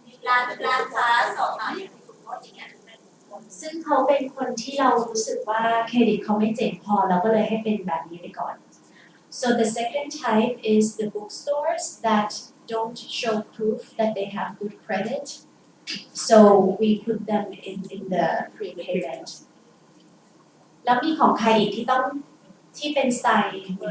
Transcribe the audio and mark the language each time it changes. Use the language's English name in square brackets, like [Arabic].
[Thai] ร้านค้าสดอย่างสมมติอย่างเงี้ยเป็นคน ซึ่งเขาเป็นคนที่เรารู้สึกว่าเครดิตเขาไม่เจ๋งพอเราก็เลยให้เป็นแบบนี้ไปก่อน [English] So the second type is the bookstores that don't show proof that they have good credit. So we put them in the prepayment. [Thai] แล้วมีของใครอีกที่เป็นสไตล์นี้